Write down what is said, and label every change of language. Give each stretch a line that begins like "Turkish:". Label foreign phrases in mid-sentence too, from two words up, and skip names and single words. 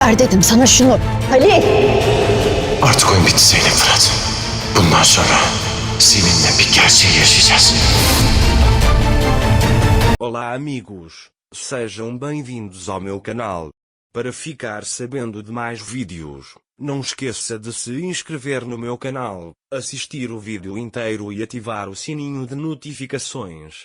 Turkish: Ver dedim sana şunu. Halil! Artık oyun bitti Zeynep Fırat. Bundan sonra seninle bir gerçeği yaşayacağız.
Portuguese: Olá amigos, sejam bem-vindos ao meu canal. Para ficar sabendo de mais vídeos, não esqueça de se inscrever no meu canal, assistir o vídeo inteiro e ativar o sininho de notificações.